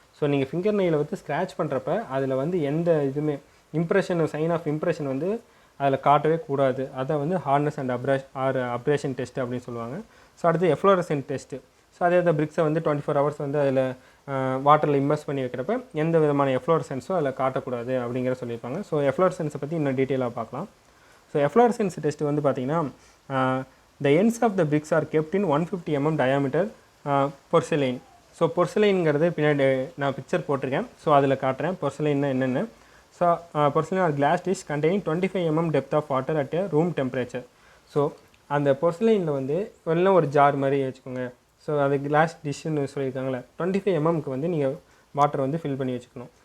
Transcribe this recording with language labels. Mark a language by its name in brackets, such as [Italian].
[Tamil] So நீங்கள் finger நெயிலை வந்து scratch பண்ணுறப்ப அதில் வந்து எந்த இதுவுமே இம்ப்ரெஷன் சைன் ஆஃப் இம்ப்ரெஷன் வந்து அதில் காட்டவே கூடாது. அதை வந்து ஹார்ட்னஸ் அண்ட் அப்ரேஷன் டெஸ்ட் அப்படின்னு சொல்லுவாங்க. ஸோ அடுத்து எஃப்ளோரசன்ட் டெஸ்ட்டு. ஸோ அதே அந்த பிரிக்ஸை வந்து 24 hours வந்து அதில் வாட்டரில் இம்மர்ஸ் பண்ணி வைக்கிறப்ப எந்த விதமான எஃப்ளோரசன்ஸும் அதில் காட்டக்கூடாது அப்படிங்கிற சொல்லியிருப்பாங்க. ஸோ எஃப்ளோரசன்ஸை பற்றி இன்னும் டீட்டெயிலாக பார்க்கலாம். [English] so fluorescence test [Tamil] வந்து பார்த்திங்கன்னா [English] the ends of the bricks are kept in 150 mm diameter porcelain. [Tamil] So பொர்சலைன்ங்கிறது பின்னாடி நான் பிக்சர் போட்டிருக்கேன். ஸோ அதில் காட்டுறேன் பொர்சலைன்னா என்னென்னு. [English] So porcelain or glass dish containing 25 mm depth of water at a room temperature. [Tamil] So அந்த பொர்சலைனில் வந்து எல்லாம் ஒரு ஜார் மாதிரி வச்சுக்கோங்க. ஸோ அது கிளாஸ் டிஷ்ஷுன்னு சொல்லியிருக்காங்களே 25 mmக்கு வந்து நீங்கள் வாட்டர் வந்து ஃபில் பண்ணி வச்சுக்கணும்.